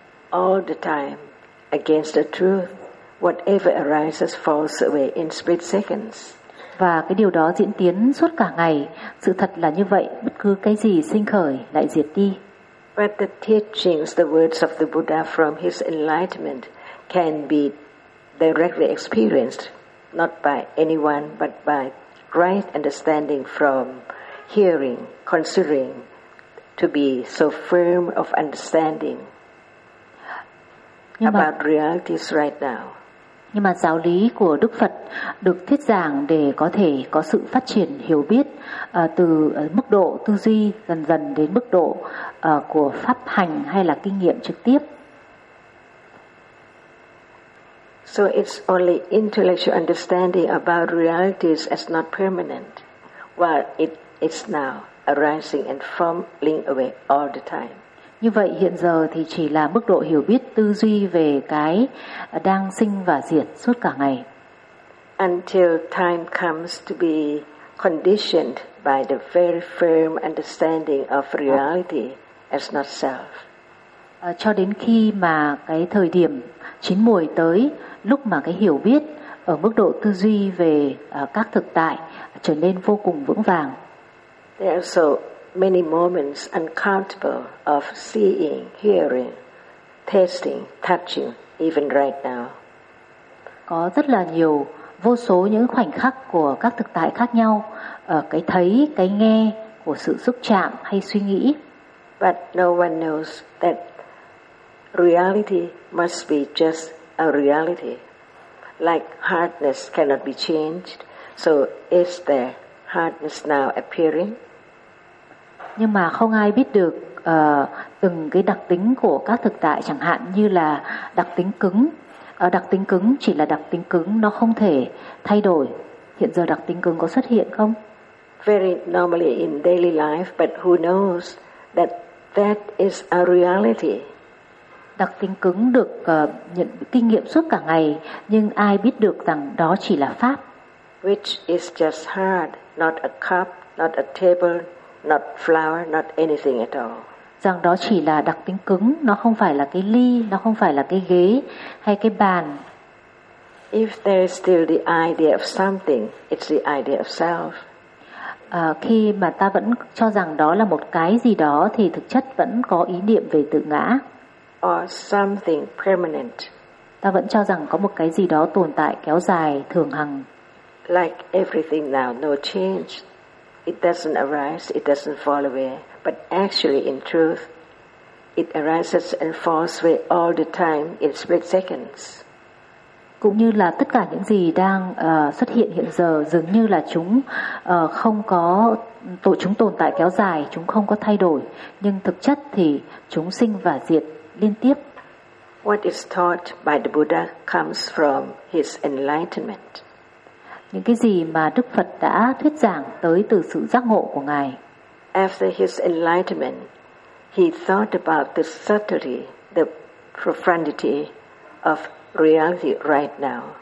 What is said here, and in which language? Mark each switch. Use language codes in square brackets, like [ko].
[en] All the time, against the truth, whatever arises falls away in split seconds. [vi] Và cái điều đó diễn tiến suốt cả ngày. Sự thật là như vậy, bất cứ cái gì sinh khởi lại diệt đi. [en] But the teachings, the words of the Buddha from his enlightenment can be directly experienced, not by anyone, but by right understanding from hearing, considering to be so firm of understanding about realities right now. [vi] Nhưng mà giáo lý của Đức Phật được thuyết giảng để có thể có sự phát triển hiểu biết từ mức độ tư duy dần dần đến mức độ của pháp hành hay là kinh nghiệm trực tiếp. [en] So it's only intellectual understanding about realities as not permanent, while it is now arising and falling away all the time. [vi] Như vậy hiện giờ thì chỉ là mức độ hiểu biết tư duy về cái đang sinh và diệt suốt cả ngày. [en] Until time comes to be conditioned by the very firm understanding of reality as not self. [vi] Cho đến khi mà cái thời điểm chín muồi tới, lúc mà cái hiểu biết ở mức độ tư duy về các thực tại trở nên vô cùng vững vàng. [en] There are so many moments uncountable of seeing, hearing, tasting, touching, even right now. [vi] Có rất là nhiều, vô số những khoảnh khắc của các thực tại khác nhau, cái thấy, cái nghe, của sự xúc chạm hay suy nghĩ. [en] But no one knows that reality must be just a reality. Like hardness cannot be changed, so is there hardness now appearing? [vi] Nhưng mà không ai biết được từng cái đặc tính của các thực tại, chẳng hạn như là đặc tính cứng. Đặc tính cứng chỉ là đặc tính cứng, nó không thể thay đổi. Hiện giờ đặc tính cứng có xuất hiện không? [en] Very normally in daily life, but who knows that That is a reality. [vi] Đặc tính cứng được nhận kinh nghiệm suốt cả ngày, nhưng ai biết được rằng đó chỉ là pháp. [en] Which is just hard, not a cup, not a table, not flower, not anything at all. [vi] Rằng đó chỉ là đặc tính cứng, nó không phải là cái ly, nó không phải là cái ghế hay cái bàn. [en] If there is still the idea of something, it's the idea of self. [vi] Khi mà ta vẫn cho rằng đó là một cái gì đó thì thực chất vẫn có ý niệm về tự ngã. [en] Or something permanent. [vi] Ta vẫn cho rằng có một cái gì đó tồn tại kéo dài thường hằng. [en] Like everything now, no change. It doesn't arise, it doesn't fall away. But actually, in truth, it arises and falls away all the time in split seconds. [vi] Cũng như là tất cả những gì đang xuất hiện hiện giờ, dường như là chúng không có chúng tồn tại kéo dài, chúng không có thay đổi, nhưng thực chất thì chúng sinh và diệt liên tiếp. [en] What is taught by the Buddha comes from his enlightenment. [vi] Những cái gì mà Đức Phật đã thuyết giảng tới từ sự giác ngộ của Ngài. [en] After his enlightenment, he thought about the subtlety, the profundity of reality right now.